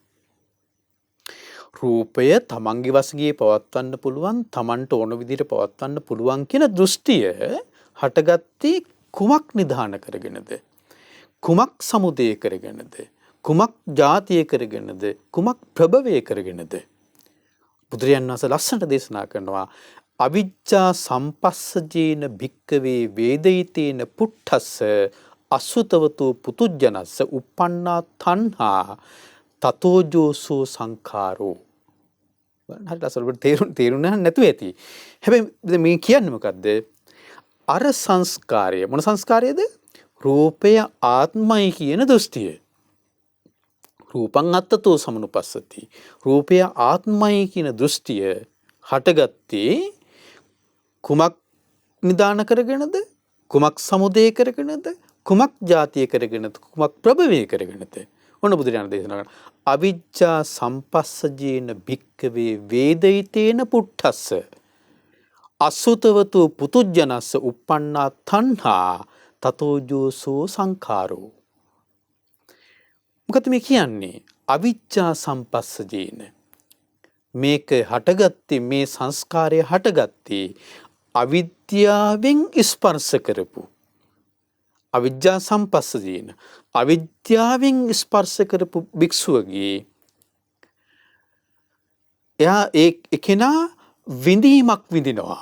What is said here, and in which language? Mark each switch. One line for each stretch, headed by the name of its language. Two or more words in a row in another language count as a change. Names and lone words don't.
Sinhala: රූපය තමන්ගේ වශයෙන් පවත්වන්න පුළුවන්, තමන්ට ඕන විදිහට පවත්වන්න පුළුවන් කියන දෘෂ්ටිය හටගත්තේ කුමක් නිදාන කරගෙනද? කුමක් සමුදය කරගෙනද? කුමක් ජාතිය කරගෙනද? කුමක් ප්‍රභවය කරගෙනද? බුදුරජාණන් වහන්සේ ලස්සනට දේශනා කරනවා
Pali: අවිජ්ජා සම්පස්සජේන භික්කවේ වේදිතේන පුට්ඨස්ස අසුතවතු පුතුජනස්ස uppannā තණ්හා තතෝජෝසෝ සංඛාරෝ.
Sinhala: හරි ලස්සනට තේරුණා නැතුව ඇති. හැබැයි මේ කියන්නේ මොකද්ද? අර සංස්කාරය මොන සංස්කාරයද? රූපය ආත්මයි කියන දෘෂ්ටිය.
Pali: රූපං අත්තතෝ සමනුපස්සති.
Sinhala: රූපය ආත්මයි කියන දෘෂ්ටිය හටගත්තේ කුමක් නිදාන කරගෙනද? කුමක් සමුදය කරගෙනද? කුමක් ජාතිය කරගෙනද? කුමක් ප්‍රභවය කරගෙනද? ඔන්න බුදුරජාණන් දේශනා කරන
Pali: අවිජ්ජා සම්පස්සජේන භික්කවේ වේදිතේන පුට්ඨස්ස අසුතවතු පුතුජනස්ස uppannā තණ්හා තතෝජෝසෝ සංඛාරෝ.
Sinhala: මොකද මේ කියන්නේ?
Pali: අවිජ්ජා සම්පස්සජේන
Sinhala: මේක හටගත්තේ, මේ සංස්කාරය හටගත්තේ අවිද්‍යාවෙන් ස්පර්ශ කරපු.
Pali: අවිද්‍යා සම්පස්සජේන
Sinhala: අවිද්‍යාවෙන් ස්පර්ශ කරපු භික්ෂුවගේ එයා ඒකේනා විඳීමක් විඳිනවා.